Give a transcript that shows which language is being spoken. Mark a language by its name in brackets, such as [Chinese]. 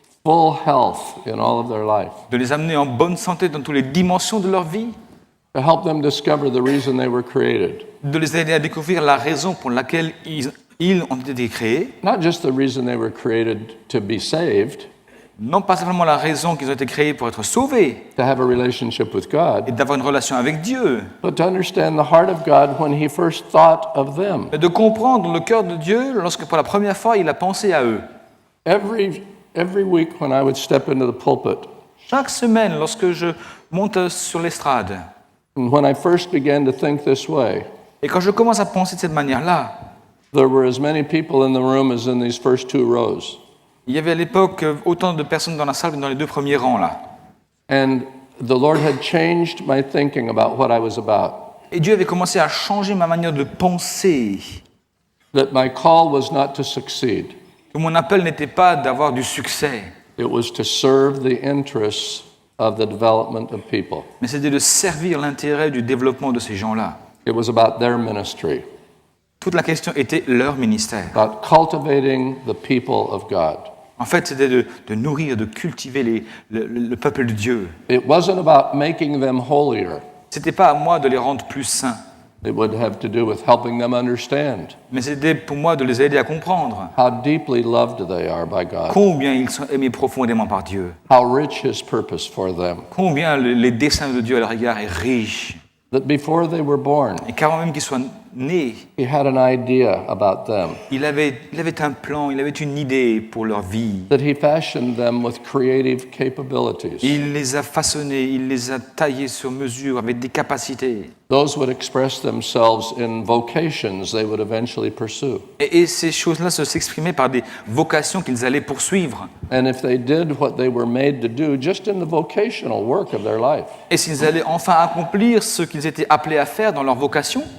[English] full health in all of their life, [French] de les amener en bonne santé dans toutes les dimensions de leur vie, [English] to help them discover the reason they were created. [French] de les aider à découvrir la raison pour laquelle ils ont été créés, [English] Not just the reason they were created to be saved, [French] non pas simplement la raison qu'ils ont été créés pour être sauvés [English] to have a relationship with God, [French] et d'avoir une relation avec Dieu, [English] but to understand the heart of God when He first thought of them. [French] mais de comprendre le cœur de Dieu lorsque pour la première fois il a pensé à eux. [English] Every week when I would step into the pulpit, [French] Chaque semaine, lorsque je monte sur l'estrade, [English] and when I first began to think this way, [French] et quand je commence à penser de cette manière-là, [English] there were as many people in the room as in these first 2 rows. [French] il y avait à l'époque autant de personnes dans la salle que dans les 2 premiers rangs là. [English] And the Lord had changed my thinking about what I was about. [French] Et Dieu avait commencé à changer ma manière de penser, [English] That my call was not to succeed. [French] que mon appel n'était pas d'avoir du succès, [English] It was to serve the interests of the development of people. [French] mais c'était de servir l'intérêt du développement de ces gens-là. [English] It was about their ministry, [French] Toute la question était leur ministère. [English] about cultivating the people of God. [French] En fait, c'était de nourrir, de cultiver le peuple de Dieu. [English] It wasn't about making them holier. [French] C'était pas à moi de les rendre plus saints, [English] It would have to do with helping them understand [French] mais c'était pour moi de les aider à comprendre [English] how deeply loved they are by God, [French] combien ils sont aimés profondément par Dieu, [English] how rich His purpose for them, [French] combien les desseins de Dieu à leur égard est riche, [English] that before they were born, [French] et qu'avant même qu'ils soient nés, [English] He had an idea about them, [French] il avait un plan, il avait une idée pour leur vie. [English] that He fashioned them with creative capabilities. [French] Il les a façonnés, il les a taillés sur mesure avec des capacités. [English] Those would express themselves in vocations they would eventually pursue. [French] Et ces choses-là s'exprimaient par des vocations qu'ils allaient poursuivre. [English] And if they did what they were made to do just in the vocational work of their life, [French] Et s'ils allaient enfin accomplir ce qu'ils étaient appelés à faire dans leur vocation,